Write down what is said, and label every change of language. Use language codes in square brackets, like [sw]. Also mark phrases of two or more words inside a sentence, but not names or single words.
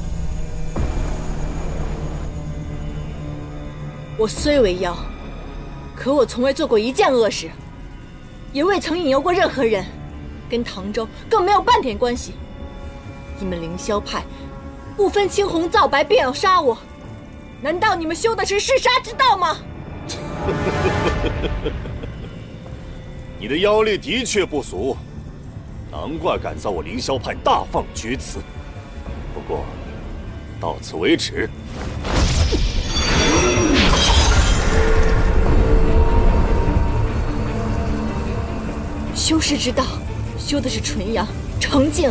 [zh] 我雖為妖， 可我從未做過一件惡事，也未曾引誘過任何人，跟唐州更沒有半點關係。你們凌霄派不分青紅皂白便要殺我，難道你們修的是弑殺之道嗎？你的妖力的確不俗，難怪敢在我凌霄派大放厥詞。不過，到此為止。修士之道，修的是純陽、澄淨。